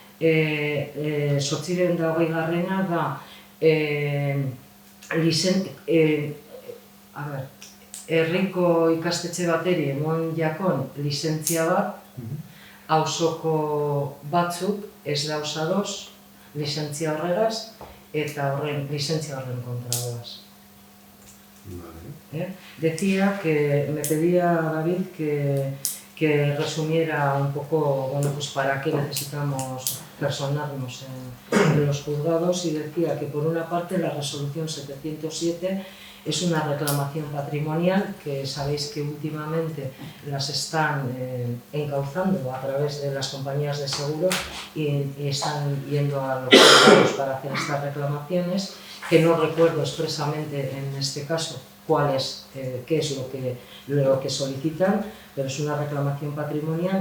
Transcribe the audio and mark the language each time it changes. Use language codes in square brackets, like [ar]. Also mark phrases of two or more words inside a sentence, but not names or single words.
[eu] 820garrena da herriko ikastetxe bateri emon jakon lizentzia bat, auzoko batzuk ez dauz ados lizentzia horregaz, eta lizentzia horren kontra doaz. [es] Decía que me pedía David que resumiera un poco, bueno, pues para qué necesitamos personarnos en los juzgados, y decía que por una parte la resolución 707 es una reclamación patrimonial que sabéis que últimamente las están encauzando a través de las compañías de seguros y están yendo a los juzgados para hacer estas reclamaciones, que no recuerdo expresamente en este caso qué es lo que solicitan, pero es una reclamación patrimonial.